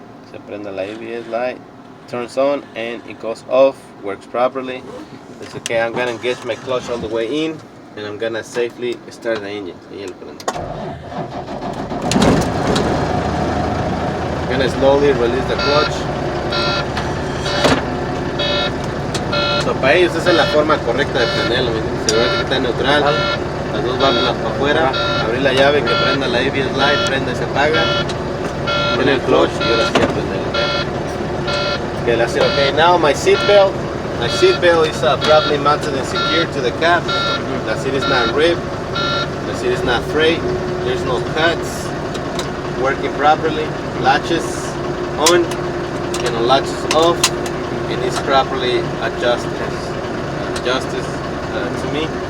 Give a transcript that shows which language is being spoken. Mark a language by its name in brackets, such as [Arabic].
[Spanish] Se prende la [English] ABS light, turns on and it goes off, works properly. It's okay, I'm gonna engage my clutch all the way in and I'm gonna safely start the engine. I'm gonna slowly release the clutch. [Spanish] So, para ellos esa es la forma correcta de prenderlo. Asegurarte que está neutral, las dos válvulas para afuera, abrir la llave, que prenda la ABS light, prenda y se apaga. Prende el clutch y ahora sí a prenderlo. [English] Okay, that's it. Okay, now my seat belt. My seat belt is properly mounted and secured to the cap. The seat is not ripped. The seat is not frayed. There's no cuts. Working properly. Latches on and latches off, and it's properly adjusted to me.